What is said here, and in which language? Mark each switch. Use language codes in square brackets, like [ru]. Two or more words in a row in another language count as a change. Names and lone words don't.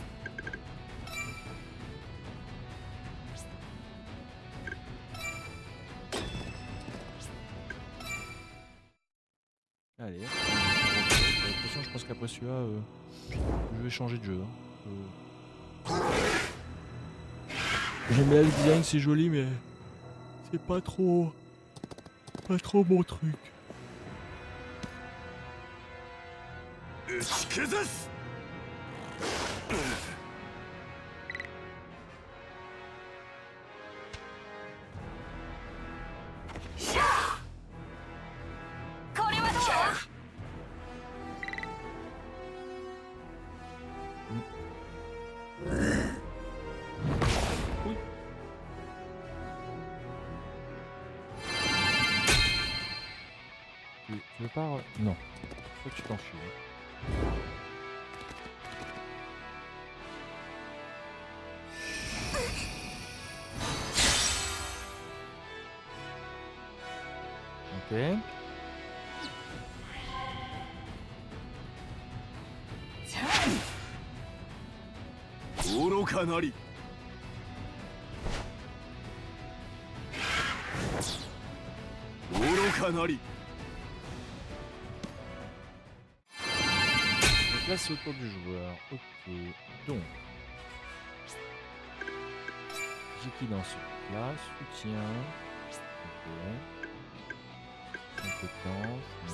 [fr] De toute façon, je pense qu'après celui-là, je vais changer de jeu. Hein. J'aime bien le design, c'est joli, mais c'est pas trop mon truc. [ja] 打ち崩す。これはどう？ [fr] Tu veux pas... Non. Faut que tu t'enfuis. Ok. [ja] 愚かなり。愚かなり。 [fr] Donc là c'est au tour du joueur. Ok. Donc. J'ai qui dans ce là? Soutien. Ok. Compétence.